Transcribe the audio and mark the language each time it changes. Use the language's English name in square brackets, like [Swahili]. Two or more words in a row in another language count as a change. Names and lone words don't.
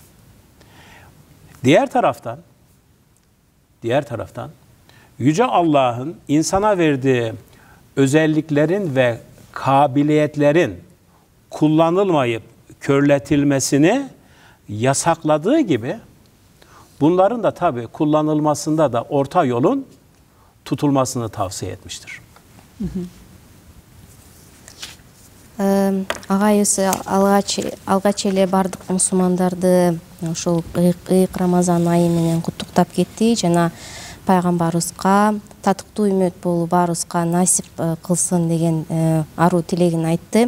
[Turkish] Diğer taraftan Yüce Allah'ın insana verdiği özelliklerin ve kabiliyetlerin kullanılmayıp körletilmesini yasakladığı gibi bunların da tabii kullanılmasında da orta yolun tutulmasını tavsiye etmiştir. [Kyrgyz] Агай өзү алгач эле бардык мусулмандарды ошол ыйык Рамазан айы менен куттуктап кетти жана пайгамбарыбызга татыктуу үмөт болуп баарыбызга насип кылсын деген аруу тилегин айтты.